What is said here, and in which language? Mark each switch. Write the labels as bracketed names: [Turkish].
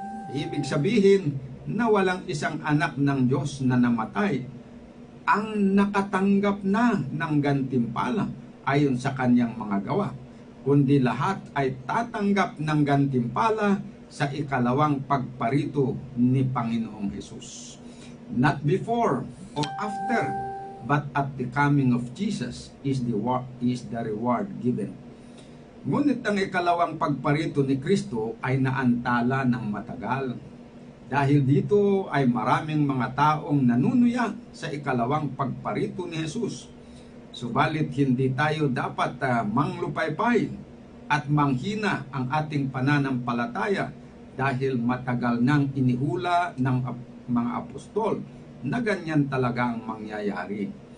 [Filipino] Ibig sabihin na walang isang anak ng Diyos na namatay ang nakatanggap na ng gantimpala ayon sa kanyang mga gawa, kundi lahat ay tatanggap ng gantimpala sa ikalawang pagparito ni Panginoong Hesus. [English] Not before or after, but at the coming of Jesus is the reward given. [Filipino] Ngunit ang ikalawang pagparito ni Kristo ay naantala ng matagal. Dahil dito ay maraming mga taong nanunuya sa ikalawang pagparito ni Jesus. Subalit hindi tayo dapat manglupaypay at manghina ang ating pananampalataya dahil matagal nang inihula ng mga apostol na ganyan talagang mangyayari.